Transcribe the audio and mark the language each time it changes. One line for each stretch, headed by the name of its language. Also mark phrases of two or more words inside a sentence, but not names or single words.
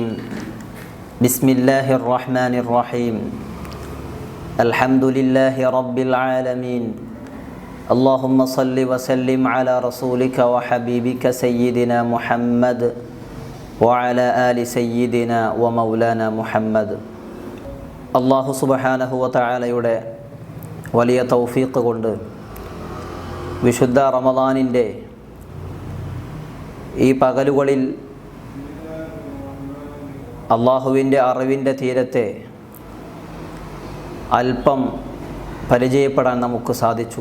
Arabic: بسم الله الرحمن الرحيم. الحمد لله رب العالمين. اللهم صل وسلم على رسولك وحبيبك سيدنا محمد وعلى آل سيدنا ومولانا محمد. الله سبحانه وتعالى
Malayalam: വലിയ തൗഫീഖ് കൊണ്ട് വിശുദ്ധ റമദാനിൻ്റെ ഈ പകലുകളിൽ അള്ളാഹുവിൻ്റെ അറിവിൻ്റെ തീരത്തെ അല്പം പരിചയപ്പെടാൻ നമുക്ക് സാധിച്ചു.